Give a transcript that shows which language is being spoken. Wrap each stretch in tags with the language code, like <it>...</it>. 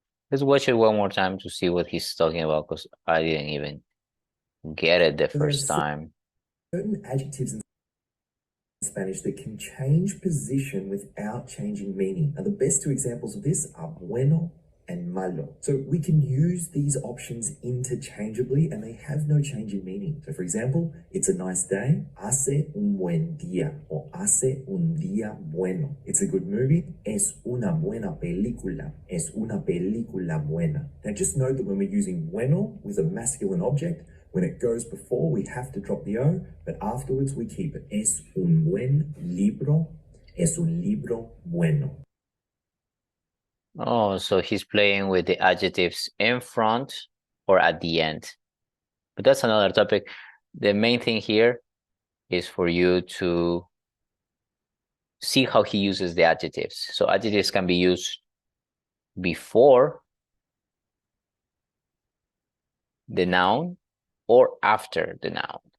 <en>Let's watch it one more time to see what he's talking about, because I didn't even get it the first time. Certain adjectives in Spanish that can change position without changing meaning. Now, the best 2 examples of this are bueno and malo. So we can use these options interchangeably and they have no change in meaning. So for example, it's a nice day,</en> <es>hace un buen día,</es> <en>or</en> <es>hace un día bueno.</es> <en>It's a good movie,</en> <es>es una buena película, es una película buena.</es> <en>Now just note that when we're using bueno with a masculine object, when it goes before, we have to drop the O, but afterwards we keep it.</en> <es>Es un buen libro, es un libro bueno.</es> <en>Oh, so he's playing with the adjectives in front or at the end. But that's another topic. The main thing here is for you to see how he uses the adjectives. So adjectives can be used before the noun or after the noun.</en>